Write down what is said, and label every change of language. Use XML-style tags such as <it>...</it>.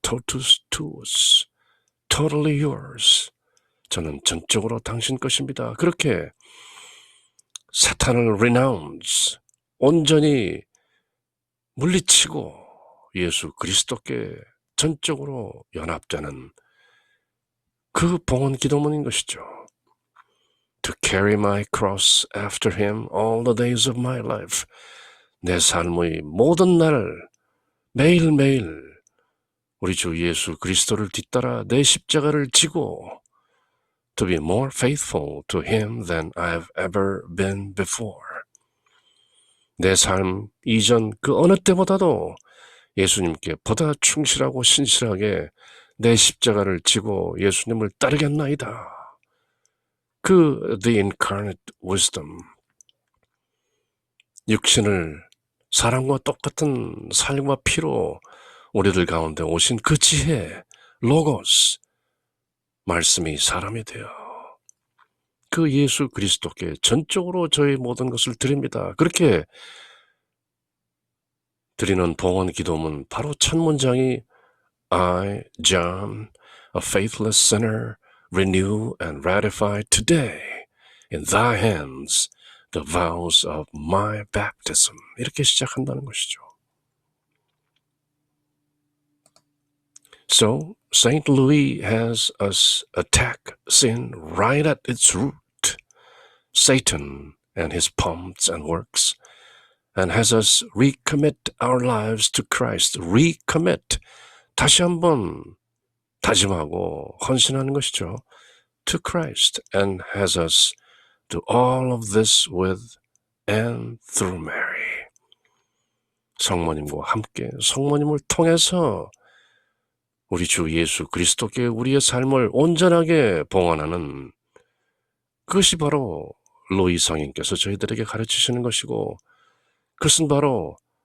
<la>Totus tuus,</la> <en>totally yours.</en> <ko>저는 전적으로 당신 것입니다. 그렇게 사탄을 renounce, 온전히 물리치고 예수 그리스도께 전적으로 연합되는 그 봉헌 기도문인 것이죠.</ko> <en>To carry my cross after him all the days of my life.</en> <ko>내 삶의 모든 날, 매일매일 우리 주 예수 그리스도를 뒤따라 내 십자가를 지고</ko> <en>to be more faithful to Him than I've ever been before.</en> <ko>내 삶 이전 그 어느 때보다도 예수님께 보다 충실하고 신실하게 내 십자가를 지고 예수님을 따르겠나이다.</ko> <en>The incarnate wisdom,</en> <ko>육신을 사람과 똑같은 살과 피로 우리들 가운데 오신 그 지혜, 로고스, 말씀이 사람이 되어 그 예수 그리스도께 전적으로 저의 모든 것을 드립니다. 그렇게 드리는 봉헌 기도문 바로 첫 문장이</ko> <en>I, John, a faithless sinner, renew and ratify today in thy hands the vows of my baptism.</en> <ko>이렇게 시작한다는 것이죠.</ko> <en>So, St. Louis has us attack sin right at its root, Satan and his pomps and works, and has us recommit our lives to Christ. Recommit.</en> <ko>다시 한번 다짐하고 헌신하는 것이죠.</ko> <en>To Christ, and has us do all of this with and through Mary.</en> <ko>성모님과 함께 성모님을 통해서 우리 주 예수 그리스도께 우리의 삶을 온전하게 봉헌하는 그것이 바로 로이 성인께서 저희들에게 가르치시는 것이고, 그것은 바로</ko>